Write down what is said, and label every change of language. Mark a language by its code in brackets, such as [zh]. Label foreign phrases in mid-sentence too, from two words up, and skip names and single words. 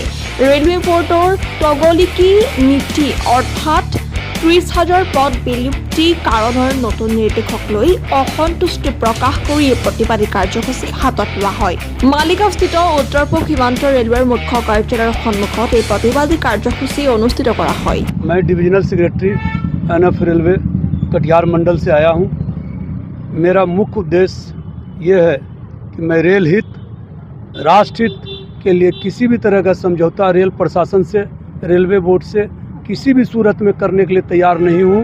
[as] ৰেলৱে বৰ্ডৰ তগলিকি নীতি অৰ্থাৎ 30,000 পদ বিলুপ্তি কাৰণৰ নতুন নিৰ্দেশক লৈ অসন্তুষ্টি প্ৰকাশ কৰি এই প্ৰতিবাদী কাৰ্যসূচী হাতত লোৱা হয়। মালিগাঁওস্থিত উত্তৰ পূব সীমান্ত ৰেলৱেৰ মুখ্য কাৰ্যালয়ৰ সন্মুখত এই প্ৰতিবাদী কাৰ্যসূচী অনুষ্ঠিত কৰা হয়। [hi] मैं डिविजनल सेक्रेटरी एनएफ रेलवे कटिहार मंडल से आया हूं। मेरा मुख्य उद्देश्य ये है कि मैं रेल हित, राष्ट्र हित के लिए किसी भी तरह का समझौता रेल प्रशासन से, रेलवे बोर्ड से किसी भी सूरत में करने के लिए तैयार नहीं हूँ।